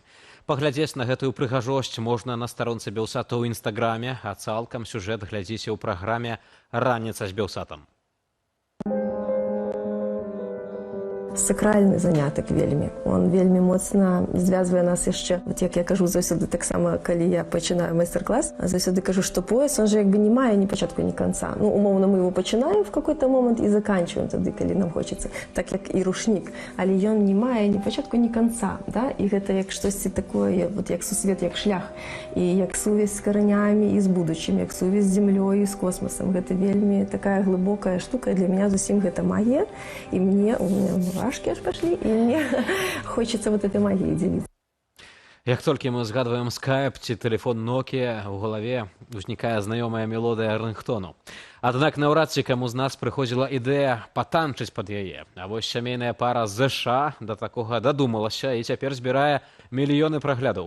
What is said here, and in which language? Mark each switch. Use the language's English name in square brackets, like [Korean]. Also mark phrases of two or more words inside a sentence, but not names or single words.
[Belarusian] Паглядзець на гэтую прыгажосць можна на старонцы Белсата ў інстаграме, а цалкам сюжэт глядзіце ў праграме «Раніца з Белсатам». Сакральны занятак вельмі. Он вельмі моцна звязвае нас яшчэ. Вот як я кажу заўсёды таксама, калі я пачынаю майстар-клас, заўсёды кажу, што пояс, он же як бы не мае ні пачатку, ні канца. Ну, умоўна, мы его пачынаем [Russian] в какой-то момент [Belarusian] і заканчиваем тады, калі нам хочацца. Так як і рушнік. Але ён не мае ні пачатку, ні канца. Да? І гэта як штосьці такое, вот як сусвет, як шлях. І як сувязь з каранямі і з будучым, як сувязь з зямлёй і з космосам. Гэта вельмі такая глыбокая штука. Для мяне зусім гэта магія. [Russian] І мне, у меня мурашки аж пошли, и мне хочется вот этой магией делиться. [Belarusian] Як толькі мы згадваем скайп ці тэлефон Nokia, у галаве узнікае знаёмая мелодыя рынгтону. Аднак наўрад ці каму з нас прыходзіла ідэя патанчыць пад яе. А вось сямейная пара з ЗША да такога дадумалася і цяпер збірае мільёны праглядаў.